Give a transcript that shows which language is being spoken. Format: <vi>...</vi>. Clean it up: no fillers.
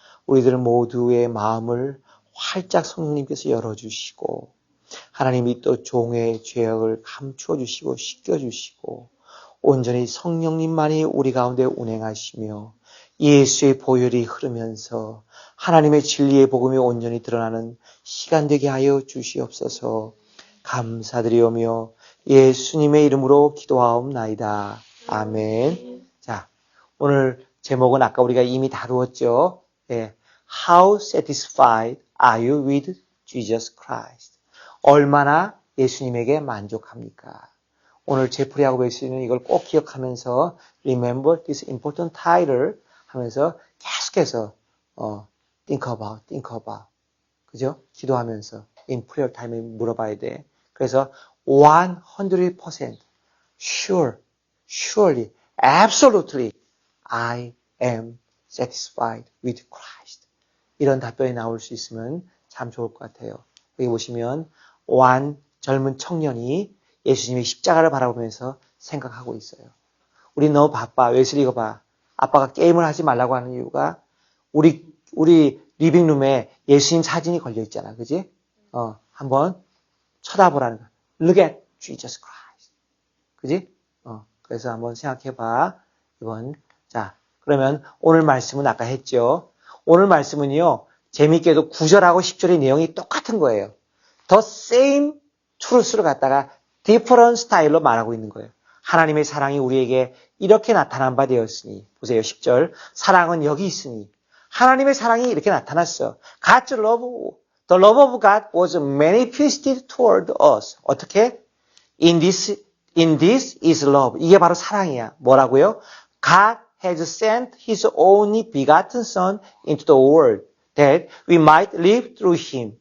<ko>우리들 모두의 마음을 활짝 성령님께서 열어주시고 하나님이 또 종의 죄악을 감추어 주시고 씻겨 주시고 온전히 성령님만이 우리 가운데 운행하시며 예수의 보혈이 흐르면서 하나님의 진리의 복음이 온전히 드러나는 시간 되게 하여 주시옵소서. 감사드리오며 예수님의 이름으로 기도하옵나이다. 아멘. 자, 오늘 제목은 아까 우리가 이미 다루었죠. 네.</ko> <en>How satisfied are you with Jesus Christ?</en> <ko>얼마나 예수님에게 만족합니까? 오늘 제프리하고 웨슬리는 이걸 꼭 기억하면서</ko> <en>Remember this important title</en> <ko>하면서 계속해서</ko> <en>think about</en> <ko>그죠? 기도하면서</ko> <en>in prayer time</en> <ko>에 물어봐야 돼. 그래서</ko> <en>100% sure, surely, absolutely I am satisfied with Christ.</en> <ko>이런 답변이 나올 수 있으면 참 좋을 것 같아요. 여기 보시면 젊은 청년이 예수님의 십자가를 바라보면서 생각하고 있어요. 우리 너무 바빠. 웨슬리 이거 봐. 아빠가 게임을 하지 말라고 하는 이유가 우리 리빙룸에 예수님 사진이 걸려 있잖아. 그지? 한번 쳐다보라는 거야.</ko> <en>Look at Jesus Christ.</en> <ko>그지? 그래서 한번 생각해 봐. 자, 그러면 오늘 말씀은 아까 했죠. 오늘 말씀은요. 재밌게도 9절하고 10절의 내용이 똑같은 거예요.</ko> <en>The same truth</en> <ko>를 갖다가</ko> <en>different</en> <ko>스타일로 말하고 있는 거예요. 하나님의 사랑이 우리에게 이렇게 나타난 바 되었으니 보세요. 10절 사랑은 여기 있으니 하나님의 사랑이 이렇게 나타났어.</ko> <en>God's love, the love of God was manifested toward us.</en> <ko>어떻게?</ko> <en>In this is love.</en> <ko>이게 바로 사랑이야. 뭐라고요?</ko> <en>God has sent His only begotten Son into the world that we might live through Him.</en>